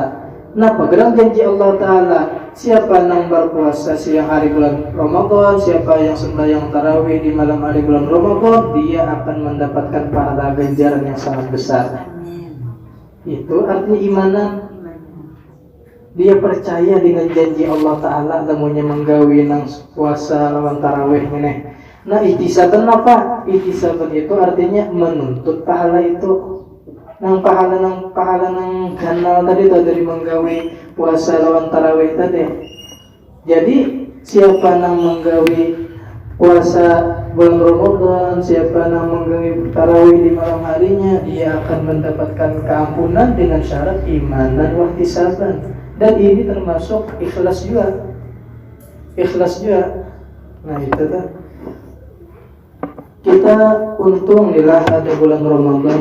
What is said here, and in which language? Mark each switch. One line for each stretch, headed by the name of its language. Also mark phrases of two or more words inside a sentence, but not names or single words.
Indonesian: Nah, pegang janji Allah Ta'ala. Siapa yang berpuasa siang hari bulan Ramadan, siapa yang sembahyang tarawih di malam hari bulan Ramadan, dia akan mendapatkan pahala ganjaran yang sangat besar. Itu artinya imanan. Dia percaya dengan janji Allah Ta'ala,
Banjar: lamunnya menggawi nang puasa lawan tarawih ini.
Indonesian: Nah, ihtisaban apa? Ihtisaban itu artinya menuntut pahala itu.
Banjar: Nang pahala nang ganal tadi itu dari menggawi puasa lawan tarawih tadi.
Indonesian: Jadi siapa
Banjar: nang menggawi
Indonesian: puasa bulan Ramadan, siapa
Banjar: nang menggawi
Indonesian: tarawih di malam harinya, dia akan mendapatkan keampunan dengan syarat iman dan ihtisaban. Dan ini termasuk ikhlas juga. Ikhlas juga. Nah, itu kan. Kita untung inilah ada bulan Ramadan.